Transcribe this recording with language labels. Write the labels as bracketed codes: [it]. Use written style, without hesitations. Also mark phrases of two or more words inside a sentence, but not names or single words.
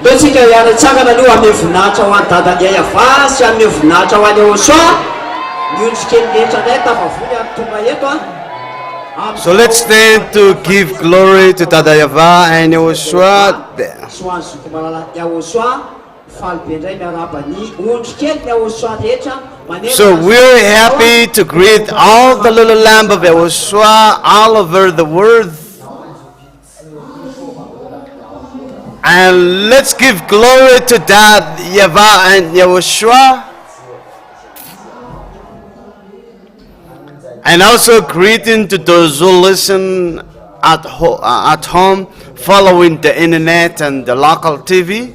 [mg] Tsika hiaratsakana aloha ame voninahitra ho an'ny dadanay YAHVAH sy ame voninahitra ho an'ny YAHOSHUAH. Miondry kely rehetra indray tafavoly ary tonga eto a. [en] So let's stand to give glory to Dada YAHVAH and YAHOSHUAH. [mg] Soany zoko malala YAHOSHUAH. Falibe indray miaraba ny ondry kely YAHOSHUAH rehetra. [en] So we're happy to greet all the little lamb of YAHOSHUAH all over the world. And let's give glory to Dad YAHVAH and YAHOSHUAH. And also greeting to those who listen at home, following the internet and the local TV.